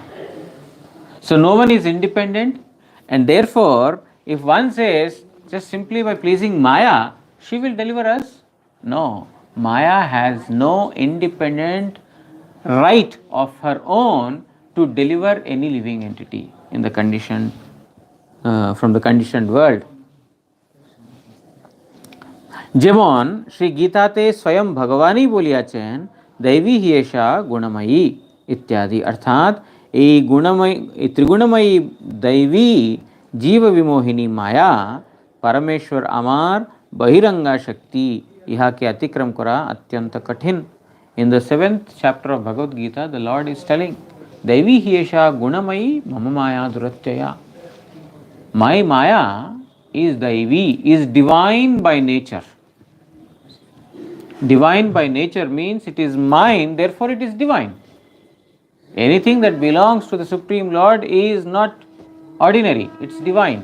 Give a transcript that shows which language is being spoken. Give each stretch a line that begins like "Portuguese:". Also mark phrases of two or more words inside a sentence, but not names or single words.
English: So no one is independent, and therefore if one says just simply by pleasing Maya she will deliver us, no, Maya has no independent right of her own to deliver any living entity in the conditioned from the conditioned world.
Bangla: যেমন শ্রী গীতাতে স্বয়ং ভগবানই বলিয়াছেন
Sanskrit: दैवी ही एषा गुणमयी
Bangla: इत्यादि, अर्थात এই গুণময়ী, এই ত্রিগুণময়ী দৈবী জীব বিমোহিনী মায়া পরমেশ্বর আমার বহিরঙ্গা শক্তি, ইহাকে অতিক্রম করা অত্যন্ত কঠিন.
English: In the 7th chapter of Bhagavad Gita, the Lord is telling
Sanskrit: दैवी ही एषा गुणमयी मम माया दुरत्यया.
English: My Maya is दैवी, is divine by nature. Divine by nature means it is mine, therefore it is divine. Anything that belongs to the Supreme Lord is not ordinary, it's divine.